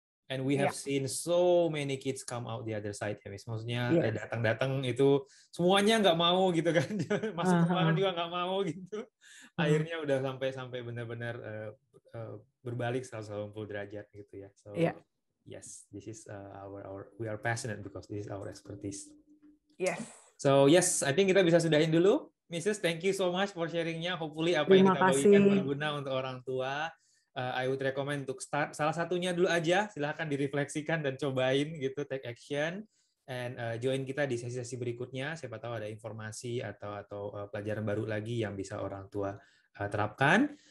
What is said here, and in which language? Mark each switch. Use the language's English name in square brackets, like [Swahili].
[English] And we have seen so many kids come out the other side, ya, Miss. [Indonesian] Maksudnya datang-datang itu semuanya nggak mau gitu kan, masuk ke ruangan juga nggak mau gitu. Akhirnya udah sampai benar-benar berbalik 180 derajat gitu ya. [English] So yes, this is we are passionate because this is our expertise. Yes. So yes, I think [Indonesian] kita bisa sudahin dulu. [English] Mrs. Thank you so much for sharingnya. [Indonesian] Hopefully apa yang kita bagikan berguna untuk orang tua. [English] I would recommend [Indonesian] untuk start salah satunya dulu aja, silahkan direfleksikan dan cobain gitu, [English] take action, and join [Indonesian] kita di sesi-sesi berikutnya. Siapa tahu ada informasi atau pelajaran baru lagi yang bisa orang tua terapkan.